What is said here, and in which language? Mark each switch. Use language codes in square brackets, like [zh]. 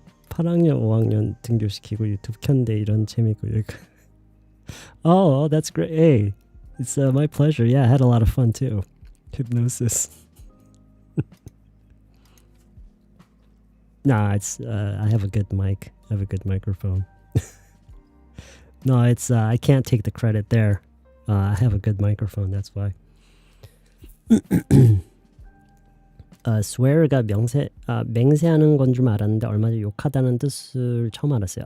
[ko] (8학년 5학년) 등교시키고 유튜브 켰는데 이런 재미고 [en] Oh, that's great. Hey, it's my pleasure. Yeah, I had a lot of fun too. Hypnosis. Nah, it's I have a good mic. I have a good microphone. No, it's I can't take the credit there. I have a good microphone. That's why. [ko] swear가 맹세하는 건 줄 알았는데 얼마 전에 욕하다는 뜻을 처음 알았어요.